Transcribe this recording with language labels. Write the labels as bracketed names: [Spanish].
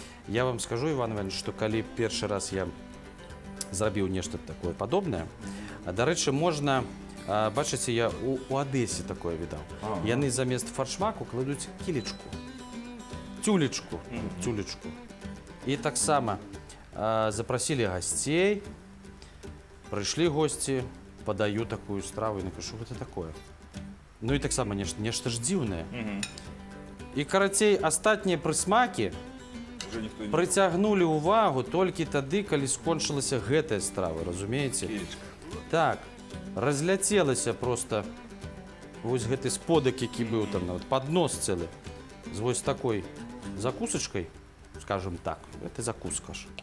[Ukrainian] Я вам скажу, Іван Іванович, що коли перший раз я зробив нечто таке подобне, до речі, можна, бачите, я у Одесі таке видав. Вони замість фаршмаку кладуть кілечку, тюлечку. І так само запросили гостей, [Russian] пришли гости, подаю такую страву и напишу, что это такое. Ну и так само нечто ж дивное. [Ukrainian] І, коротей, остатні присмаки притягнули увагу тільки тоді, коли скончилася гэтая страва, розумієте? Так, розлетілося просто ось гэты сподок, який був там, от поднос цілий, з ось такою закусочкою, скажем так, це закуска ж.